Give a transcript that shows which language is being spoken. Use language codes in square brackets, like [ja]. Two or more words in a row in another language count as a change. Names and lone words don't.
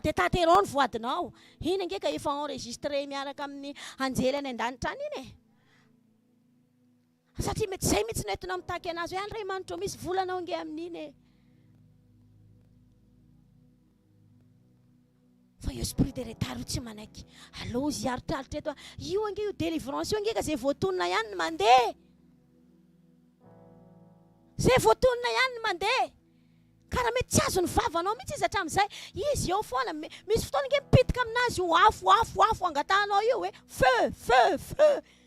[mg] Dia taterao ny voadinao. Iny ange ka efa enregistré miaraka amin'ny anjely any an-danitra any iny e. Satria mety izay mihitsy nentinao mitaky anazy hoe Andriamanitra misy volanao ange amin'iny e. Fa io [fr] esprit de retard [mg] tsy manaiky. Allo izy aritraritra eto. Io ange io délivrance io ange ka izay voatonona ihany ny mandeha. Izay voatonona ihany ny mandeha. Karaha mety tsy azo ny vavanao mihitsy izy hatramin'izay. Izy eo foana. Misy fotoana ange mipitika aminazy io afo angatanao io hoe feu.